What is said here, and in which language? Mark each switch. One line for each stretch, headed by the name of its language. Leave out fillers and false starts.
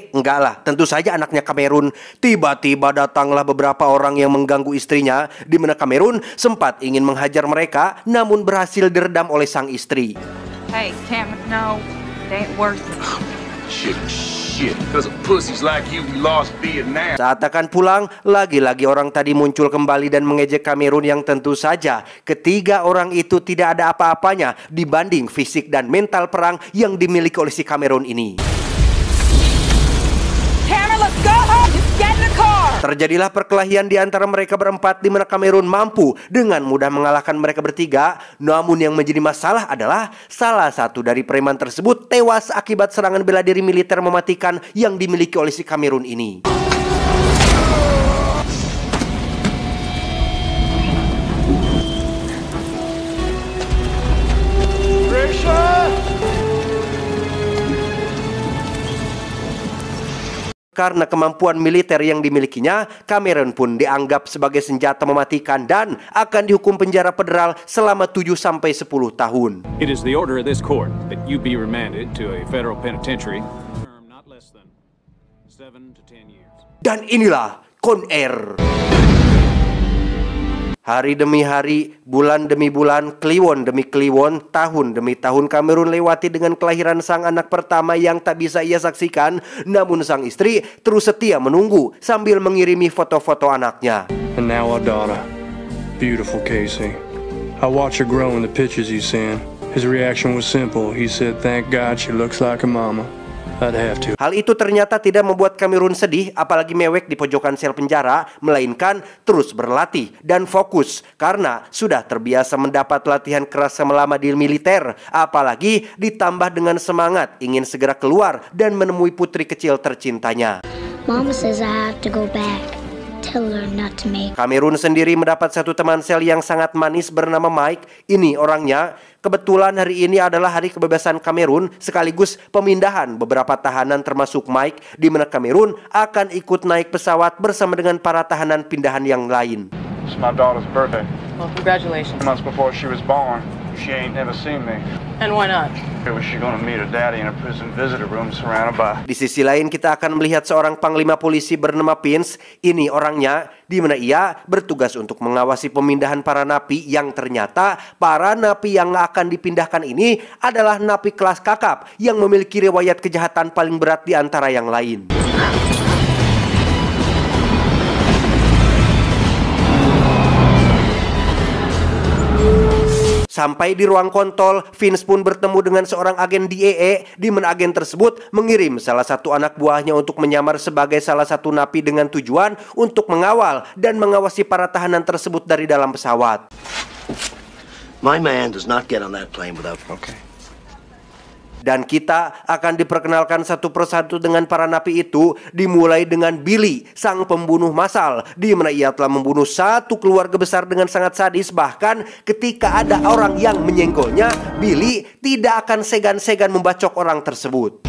Indonesian: Enggak lah, tentu saja anaknya Cameron. Tiba-tiba datanglah beberapa orang yang mengganggu istrinya, di mana Cameron sempat ingin menghajar mereka, namun berhasil diredam oleh sang istri.
English: Hey, Cameron, no, they ain't worth it. Shit, because of pussies like you, we lost Vietnam.
Indonesian: Saat akan pulang, lagi-lagi orang tadi muncul kembali dan mengejek Cameron yang tentu saja ketiga orang itu tidak ada apa-apanya dibanding fisik dan mental perang yang dimiliki oleh si Cameron ini.
English: Cameron, let's go home. Just get in the car.
Indonesian: Terjadilah perkelahian di antara mereka berempat, di mana Cameron mampu dengan mudah mengalahkan mereka bertiga. Namun yang menjadi masalah adalah salah satu dari preman tersebut tewas akibat serangan bela diri militer mematikan yang dimiliki oleh si Cameron ini. Karena kemampuan militer yang dimilikinya, Cameron pun dianggap sebagai senjata mematikan dan akan dihukum penjara federal selama 7-10 tahun.
English: It is the order of this court that you be remanded to a federal penitentiary for term not less than 7 to 10 years.
Indonesian: Dan inilah Con Air. Hari demi hari, bulan demi bulan, kliwon demi kliwon, tahun demi tahun Cameron lewati dengan kelahiran sang anak pertama yang tak bisa ia saksikan. Namun sang istri terus setia menunggu sambil mengirimi foto-foto anaknya.
English: And now our daughter, beautiful Casey. I watched her grow in the pictures you sent. His reaction was simple. He said, "Thank God she looks like a mama." I'd have to.
Indonesian: Hal itu ternyata tidak membuat Cameron sedih, apalagi mewek di pojokan sel penjara, melainkan terus berlatih dan fokus karena sudah terbiasa mendapat latihan keras selama di militer, apalagi ditambah dengan semangat ingin segera keluar dan menemui putri kecil tercintanya.
English: Mama says I have to go back. Tell her not to make.
Indonesian: Cameron sendiri mendapat satu teman sel yang sangat manis bernama Mike. Ini orangnya. Kebetulan hari ini adalah hari kebebasan Cameron sekaligus pemindahan beberapa tahanan termasuk Mike, di mana Cameron akan ikut naik pesawat bersama dengan para tahanan pindahan yang lain.
English: It's my daughter's birthday. Well, congratulations. Months before she was born, she ain't never seen me. And why not? Was she gonna meet her daddy in a prison visitor room surrounded by...
Indonesian: Di sisi lain kita akan melihat seorang panglima polisi bernama Vince. Ini orangnya, di mana ia bertugas untuk mengawasi pemindahan para napi yang ternyata para napi yang akan dipindahkan ini adalah napi kelas kakap yang memiliki riwayat kejahatan paling berat di antara yang lain. Sampai di ruang kontol, Vince pun bertemu dengan seorang agen DEA, di mana agen tersebut mengirim salah satu anak buahnya untuk menyamar sebagai salah satu napi dengan tujuan untuk mengawal dan mengawasi para tahanan tersebut dari dalam pesawat.
English: My man does not get on that plane without... Okay.
Indonesian: Dan kita akan diperkenalkan satu persatu dengan para napi itu, dimulai dengan Billy, sang pembunuh massal, di mana ia telah membunuh satu keluarga besar dengan sangat sadis. Bahkan ketika ada orang yang menyenggolnya, Billy tidak akan segan-segan membacok orang tersebut.